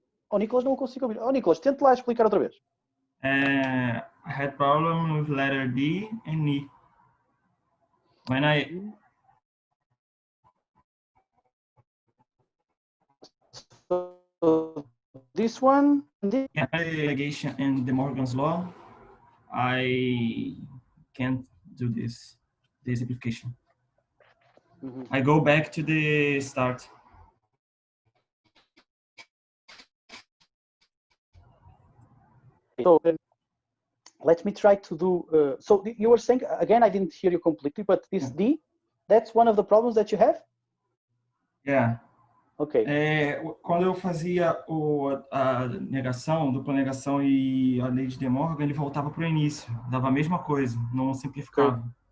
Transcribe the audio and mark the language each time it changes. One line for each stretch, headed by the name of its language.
Portuguese: Ao Nicholas não consigo ouvir. Nicholas, tente lá explicar outra vez.
English: I had problem with letter D and E. When I So this one, this allegation in De Morgan's law, I can't do this application. I go back to the start. So let me try to do. So you were saying again, I didn't hear you completely, but this D, that's one of the problems that you have. Yeah. Ok.
Portuguese: Quando eu fazia a negação, dupla negação e a lei de De Morgan, ele voltava para o início, dava a mesma coisa, não simplificava.